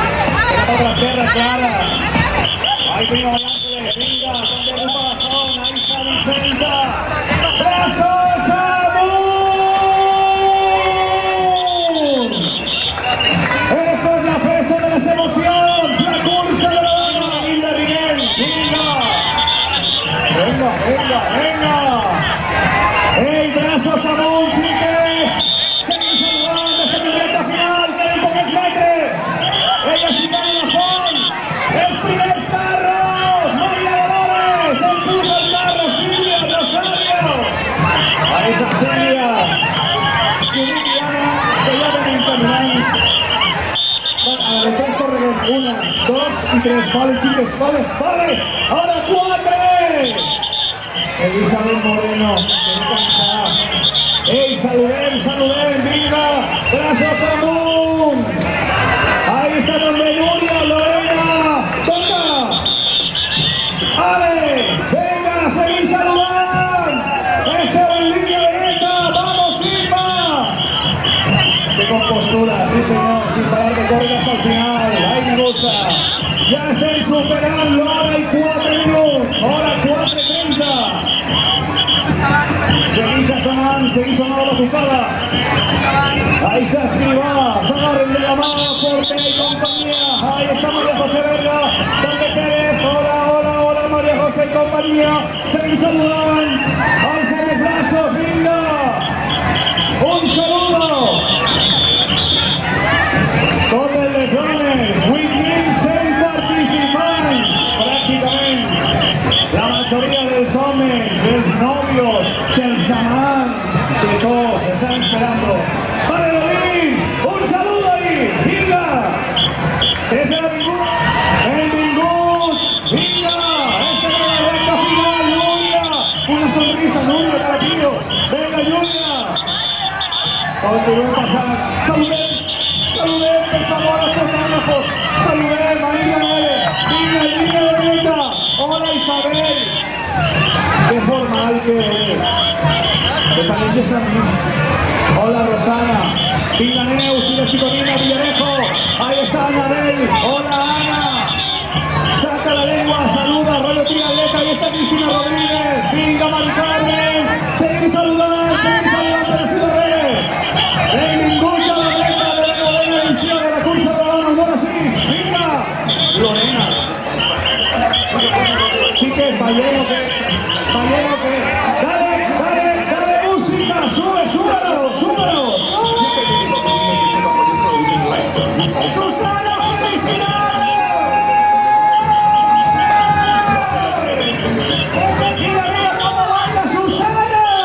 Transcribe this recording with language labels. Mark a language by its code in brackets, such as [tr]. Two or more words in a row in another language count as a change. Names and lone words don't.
[es] La otra esquerra, Clara. Ahí vino Ángeles, venga, con de corazón, ahí está Vicenta. ¡Brazos amunt! Esto es la festa de las emociones, [ca] la cursa de la dona, [es] Hilda Miguel, venga, venga, venga. ¡Ey, brazos [ca] amunt, chiques! Seguim saludant esta milleta final, queden pocs metres. Ella fica en la font, els primers carros, Maria Dolores, empuja el carro, Sílvia, Rosario. [es] Ahí está Sílvia, Judit y Ana, que ya ven encaminant. A la de tres corredors, 1, 2 y 3, vale, chiques, vale, vale. Ahora 4. [ca] Elizabeth Moreno, que no cansarà. Ei, saludem, saludem, vinga, brazos amunt. [es] Ahí está també Núria, Lorena, Xota. [ca] Ale, venga, seguim saludant. Esteu en línia de meta, vamos, Silva. [es] Qué compostura, sí señor, sin parar de correr hasta el final. Ahí me gusta. [ca] Ya estem superant l'hora i 4 minuts, hora 4:30. [es] Seguís sonando la bufada. Ahí está Escribá, se agarren de la mano, Forte y compañía. Ahí está María José Verga, Dante Pérez, hola, hola, hola María José y compañía. [ca] Seguís saludant, alcen [es] los brazos, venga. Un saludo. [ca] Totes les dones, 8.100 participants, pràcticament. La majoria dels homes, dels nòvios, dels amants, de tot, estan esperant-los. [es] Vale, Lolín, un saludo ahí, vinga. [ca] Des de l'avinguda, benvinguts, vinga. Esta és la recta final, Núria. [es] Una sonrisa, [ca] Núria, cada tio. Venga, Júlia. Continuem passant. Saludem, per favor, als fotògrafos. Saludem, ahí la vale. Vinga, vinga, Loreta. [es] Hola, Isabel. Qué formal que eres. Te pareces a mí. Hola, Rosana. Vinga, Neus y la chicotina Villarejo. Ahí está Anabel. Hola, Ana. Saca la lengua, saluda, rollo triatleta. Ahí está Cristina Rodríguez. Vinga, Mari Carmen. [ca] Seguim saludant, però sí darrere. Benvinguts a la dreta de la novena edició de la cursa de la dona, número 6. [es] Vinga. Lorena. Chiques, ¿balleno qué? ¿Balleno qué? Dale música, súbelo. ¡Susana, felicidades! Mira cómo baila Susana.